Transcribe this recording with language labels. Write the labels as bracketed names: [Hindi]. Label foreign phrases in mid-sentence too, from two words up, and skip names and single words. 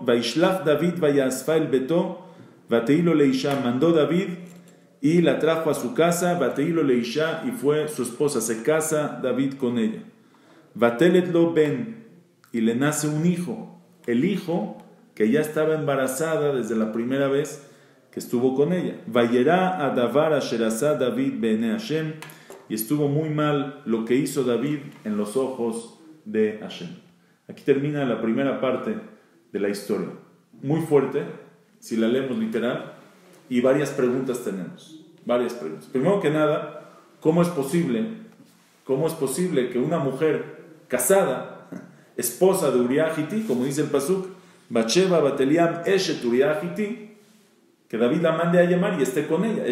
[Hebrew] וישלח דוד ויאספה אל ביתו ותהי לו לאשה, [Spanish] mandó David y la trajo a su casa. [Hebrew] ותהי לו לאשה, [Spanish] y fue su esposa, se casa David con ella. [Hebrew] ותלד לו בן, [Spanish] y le nace un hijo, el hijo que ya estaba embarazada desde la primera vez que estuvo con ella. [Hebrew] וירע הדבר אשר עשה דוד בעיני השם, [Spanish] y estuvo muy mal lo que hizo David en los ojos de Hashem. Aquí termina la primera parte de la historia. Muy fuerte, si la leemos literal, y varias preguntas tenemos. Varias preguntas. Primero que nada, ¿cómo es posible que una mujer casada, esposa de Uriah Hiti, como dice el pasuk, Batsheba Bateliam Eshet Uriah Hiti, que David la mande a llamar y esté con ella?